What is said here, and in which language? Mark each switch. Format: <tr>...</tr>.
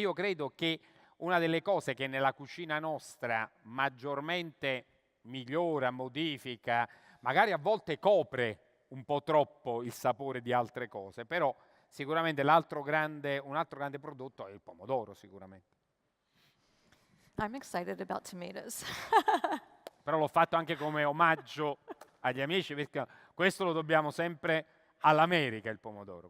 <it>E io credo che una delle cose che nella cucina nostra maggiormente migliora, modifica, magari a volte copre un po' troppo il sapore di altre cose, però sicuramente un altro grande prodotto è il pomodoro, sicuramente.</it> <en>I'm excited about tomatoes.</en> <it>Però l'ho fatto anche come omaggio agli amici, perché questo lo dobbiamo sempre all'America, il pomodoro.</it>